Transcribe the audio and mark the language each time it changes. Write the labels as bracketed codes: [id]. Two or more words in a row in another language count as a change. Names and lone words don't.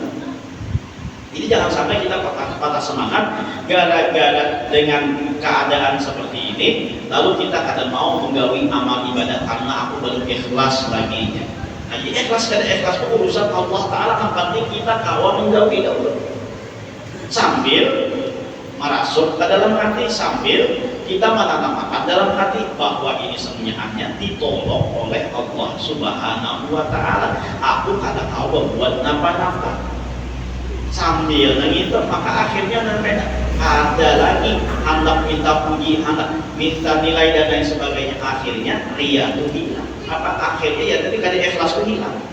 [id] Jadi jangan sampai kita patah semangat gara-gara dengan keadaan seperti ini, lalu kita kadang mau menggawi amal ibadah karena aku belum ikhlas lagi. Nah, jadi ikhlas itu urusan Allah Ta'ala, yang penting kita kawan menggawi dahulu. Sambil merasuk ke dalam hati, sambil kita menanamkan dalam hati bahwa ini semuanya ditolong oleh Allah [ar] Subhanahu wa Ta'ala. [id] Aku kada tahu buat napa-napa. Sambil begitu maka akhirnya nanti ada lagi hendak minta puji, hendak minta nilai dan lain sebagainya. Akhirnya riya itu hilang. Apa akhirnya ya tadi kada ikhlas itu hilang.